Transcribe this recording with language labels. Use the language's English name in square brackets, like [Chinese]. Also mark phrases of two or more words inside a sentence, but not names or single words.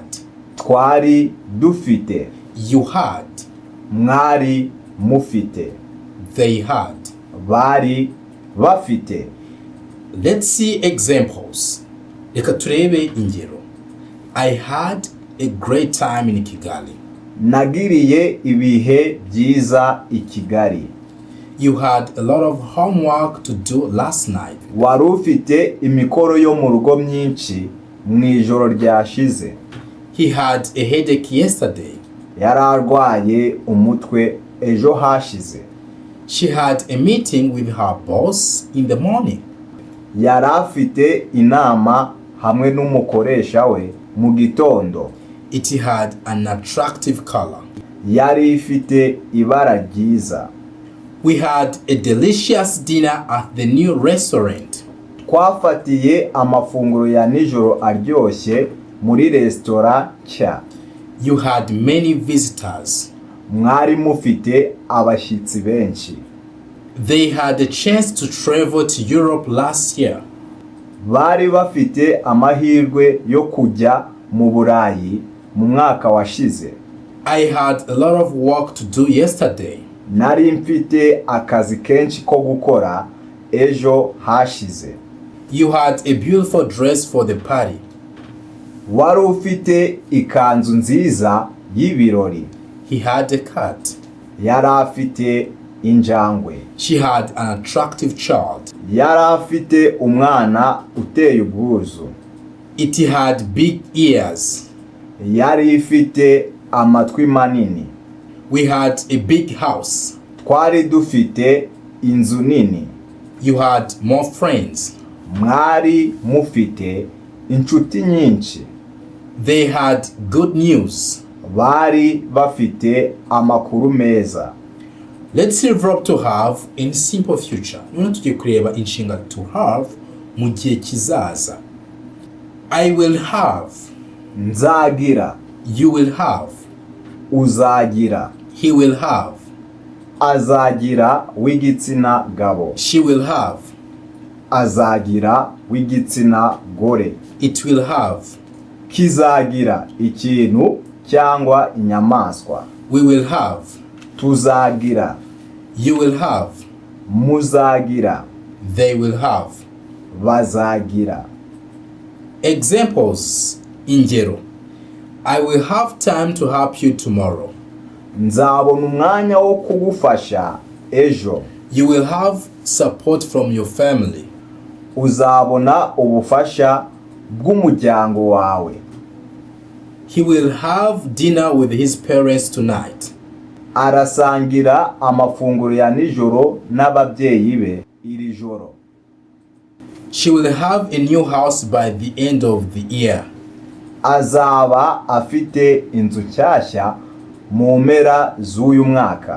[Kinyarwanda] Twari dufite. [English] You had. [Kinyarwanda] Mwari mufite. [English] They had. [Kinyarwanda] Bari bafite. [English] Let's see examples. [Kinyarwanda] Reka turebe ingero. [English] I had a great time in Kigali. [Kinyarwanda] Nagiriye ibihe byiza i Kigali. [English] You had a lot of homework to do last night. [Kinyarwanda] Wari ufite imikoro yo mu rugo myinshi mu ijoro ryashize. [English] He had a headache yesterday. [Kinyarwanda] Yari arwaye umutwe ejo hashize. [English] She had a meeting with her boss in the morning. [Kinyarwanda] Yari afite inama hamwe n'umukoresha we mu gitondo. [English] It had an attractive color. [Kinyarwanda] Yari ifite ibara ryiza. [English] We had a delicious dinner at the new restaurant. [Kinyarwanda] Twafatiye amafunguro ya nijoro aryoshye muri resitora nshya. [English] You had many visitors. [Kinyarwanda] Mwari mufite abashyitsi benshi. [English] They had a chance to travel to Europe last year. [Kinyarwanda] Bari bafite amahirwe yo kujya mu Burayi mu mwaka washize. [English] I had a lot of work to do yesterday. [Kinyarwanda] Nari mfite akazi kenshi ko gukora ejo hashize. [English] You had a beautiful dress for the party. [Kinyarwanda] Wari ufite ikanzu nziza y'ibirori. [English] He had a cat. [Kinyarwanda] Yari afite injangwe. [English] She had an attractive child. [Kinyarwanda] Yari afite umwana uteye ubwuzu. [English] It had big ears. [Kinyarwanda] Yari ifite amatwi manini. [English] We had a big house. [Kinyarwanda] Twari dufite inzu nini. [English] You had more friends. [Kinyarwanda] Mwari mufite inshuti nyinshi. [English] They had good news. [Kinyarwanda] Bari bafite amakuru meza. [English] Let's see verb to have in simple future. [Kinyarwanda] None tugiye kureba inshinga [English] to have [Kinyarwanda] mu gihe kizaza. [English] I will have. [Kinyarwanda] Nzagira. [English] You will have. [Kinyarwanda] Uzagira. [English] He will have. [Kinyarwanda] Azagira w'igitsina gabo. [English] She will have. [Kinyarwanda] Azagira w'igitsina gore. [English] It will have. [Kinyarwanda] Kizagira ikintu cyangwa inyamaswa. [English] We will have. [Kinyarwanda] Tuzagira. [English] You will have. [Kinyarwanda] Muzagira. [English] They will have. [Kinyarwanda] Bazagira. [English] Examples. Ingero. I will have time to help you tomorrow. [Kinyarwanda] Nzabona umwanya wo kugufasha ejo. [English] You will have support from your family. [Kinyarwanda] Uzabona ubufasha bw'umuryango wawe. [English] He will have dinner with his parents tonight. [Kinyarwanda] Arasangira amafunguro ya nijoro n'ababyeyi be iri joro. [English] She will have a new house by the end of the year. [Kinyarwanda] Azaba afite inzu nshyashya mu mpera z'uyu mwaka.